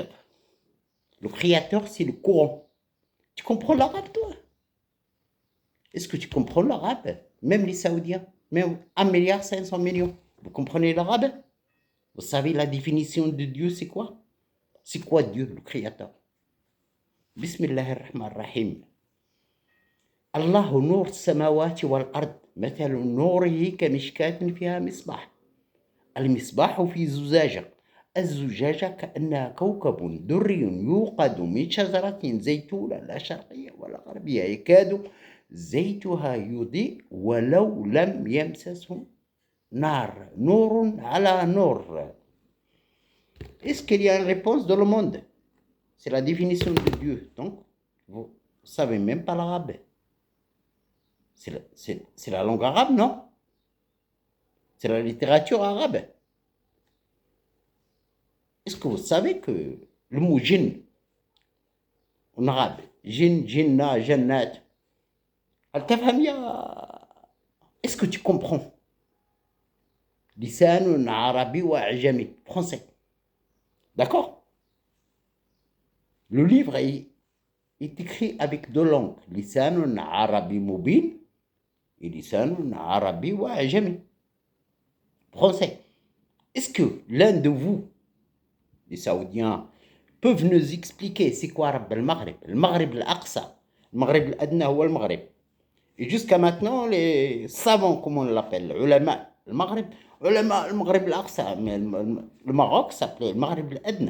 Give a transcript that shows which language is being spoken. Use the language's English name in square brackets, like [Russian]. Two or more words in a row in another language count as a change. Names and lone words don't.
[French] Le créateur, c'est le Coran. Tu comprends l'arabe, toi? Est-ce que tu comprends l'arabe? Même les Saoudiens, même 1,5 milliard. Vous comprenez l'arabe? Vous savez la définition de Dieu, c'est quoi? C'est quoi Dieu, le créateur? [Arabic] Bismillahirrahmanirrahim. الله نور السماوات والأرض مثل نوره كمشكاة فيها مصباح المصباح في زجاجة الزجاجة كأنها كوكب دري يوقد من شجرة زيتونة لا شرقية ولا غربية يكاد زيتها يضيء ولو لم يمسسه نار نور على نور. [French] Est-ce qu'il y a une réponse dans le monde? C'est la définition de Dieu. Donc, vous ne savez même pas l'arabe. C'est la langue arabe, non? C'est la littérature arabe. Est-ce que vous savez que le mot djinn en arabe, djinn, djinnah, jannat, est-ce que tu comprends? [Arabic] لسان عربي وأعجمي, [French] français. D'accord? Le livre est écrit avec deux langues, [Arabic] لسان عربي مبين et لسان عربي وأعجمي, [French] français. Est-ce que l'un de vous, les Saoudiens, peuvent nous expliquer c'est quoi Rabb al-Maghrib, le Maghrib al-Aqsa, le Maghrib al-Adna ou le Maghrib? Et jusqu'à maintenant, les savants, comme on l'appelle, ulama, le Maghrib, ulama, le Maghrib al-Aqsa, mais le Maroc s'appelait le Maghrib al-Adna.